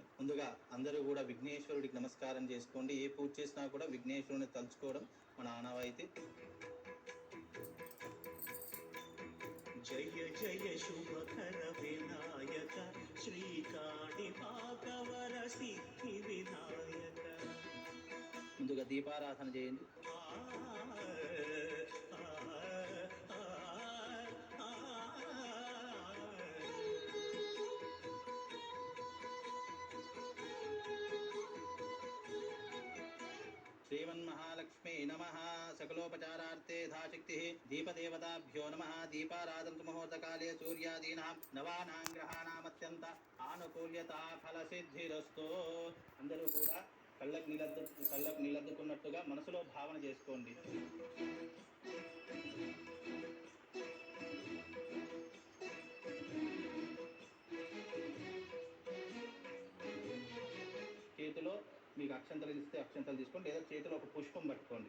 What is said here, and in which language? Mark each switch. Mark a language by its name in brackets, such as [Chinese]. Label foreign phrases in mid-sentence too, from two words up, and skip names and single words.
[Telugu] ముందుగా అందరూ కూడా విఘ్నేశ్వరుడికి నమస్కారం చేసుకోండి. ఏ పూజ చేసినా కూడా విఘ్నేశ్వరుని తలుచుకోవడం మన ఆనవాయితీ. జయ జయ శుభకర వినాయక శ్రీకాణిపాకవర సిద్ధి వినాయక. ముందుగా దీపారాధన చేయండి. [Sanskrit] श्रीमन्महालक्ष्मी नमः. सकलोपचारार्थे यथाशक्ति दीपदेवताभ्यो नमः. दीपाराधनतु मुहूर्तकाले सूर्यादीनां नवानां ग्रहाणामत्यंत आनुकूल्यता फलसिद्धिरस्तु. [Telugu] అందరూ కూడా కళ్ళకు నిలద్దుకున్నట్టుగా మనసులో భావన చేసుకోండి. చేతిలో మీకు అక్షంతలు ఇస్తే అక్షంతలు తీసుకోండి, లేదా చేతిలో ఒక పుష్పం పట్టుకోండి.